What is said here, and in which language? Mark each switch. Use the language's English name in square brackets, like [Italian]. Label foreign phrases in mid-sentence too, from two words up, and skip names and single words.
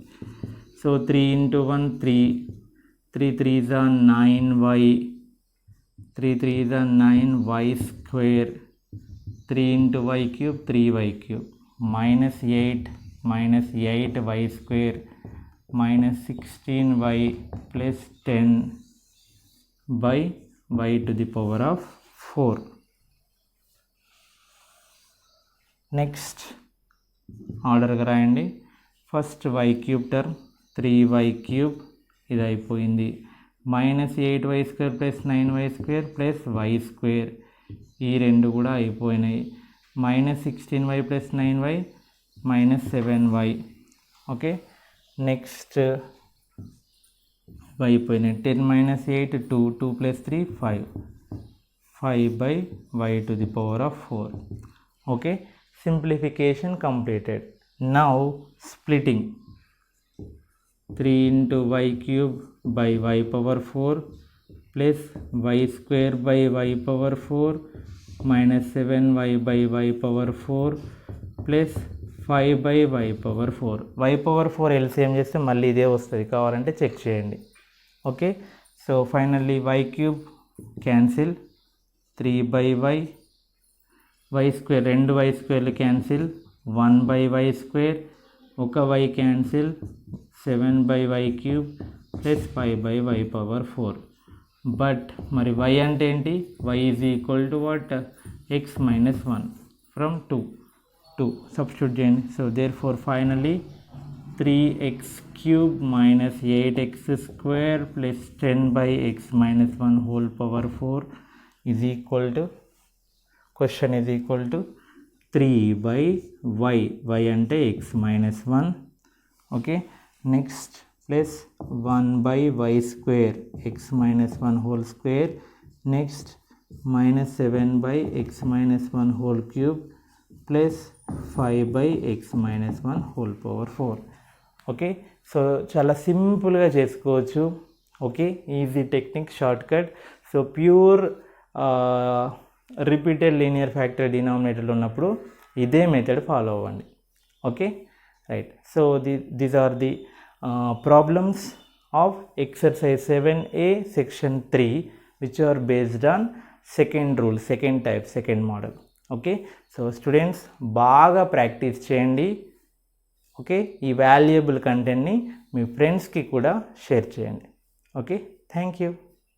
[English] సో 3 into 1 3, 3 3s are 9y, 3 3s are 9y², 3 into y³ 3y³ -8 -8y² -16y plus 10 by y to the power of 4. [Telugu] నెక్స్ట్ ఆర్డర్గా రాయండి. [English] first y³ term 3y³ [Telugu] ఇది అయిపోయింది. [English] -8y² plus 9y² plus y², [Telugu] ఈ రెండు కూడా అయిపోయినాయి. [English] -16y plus 9y -7y. okay, next [Telugu] అయిపోయినాయి. 10 - 8 2, 2 + 3 5, [English] 5/y to the power of 4. ఓకే, simplification completed. Now splitting. 3 into y³ by y power 4 plus y² by y power 4 minus 7y by y power 4 plus 5/y power 4. [Telugu] y power 4 LCM చేస్తే మళ్ళీ ఇదే వస్తుంది, కావాలంటే చెక్ చేయండి. [English] okay, so finally y³ cancel, 3/y, y², [Telugu] రెండు y² క్యాన్సిల్, 1/y², ఒక y క్యాన్సిల్, 7/y³ ప్లస్ 5/y power 4. బట్ మరి y అంటే ఏంటి? [English] y = what? [Telugu] x - 1 [English] from 2 substitute [Telugu] చేయండి. [English] so therefore finally 3x³ - 8x² plus 10/x-1 whole power 4 is equal to, question is equal to 3/y. [Telugu] y అంటే x - 1. [English] okay, next plus 1/y², x - 1 whole square. next -7/x - 1 whole cube plus 5/x-1 whole power 4. okay, so [Telugu] చాలా సింపుల్గా చేసుకోవచ్చు. [English] okay, easy technique, short cut. so pure repeated linear factor [Telugu] డినామినేటర్లో ఉన్నప్పుడు ఇదే [English] method follow [Telugu] అవ్వండి. [English] okay, right. so these are the problems of exercise 7A section 3 which are based on second rule, second type, second model. okay, so students [Telugu] బాగా ప్రాక్టీస్ చేయండి. ఓకే, ఈ వాల్యుయబుల్ కంటెంట్ని మీ ఫ్రెండ్స్కి కూడా షేర్ చేయండి. [English] okay, thank you.